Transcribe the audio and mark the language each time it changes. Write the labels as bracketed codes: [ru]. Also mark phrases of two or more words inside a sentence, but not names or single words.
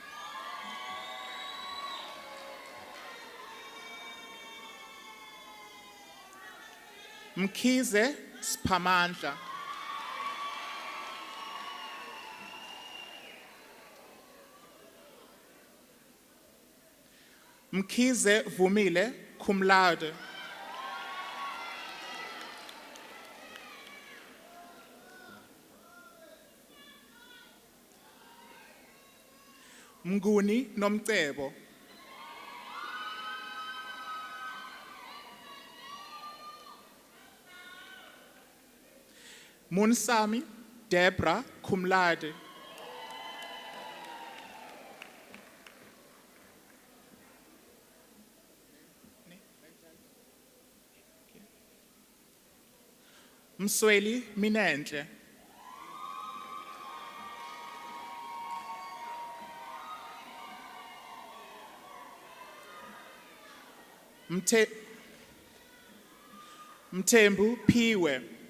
[en] Mkhize Sphamandla. Mkhize Vumile [la] cum laude. [en] Mnguni Nomcebo. Munsami Deborah [la] cum laude. [en] Msweli Minenhle. Mthembu Phiwe.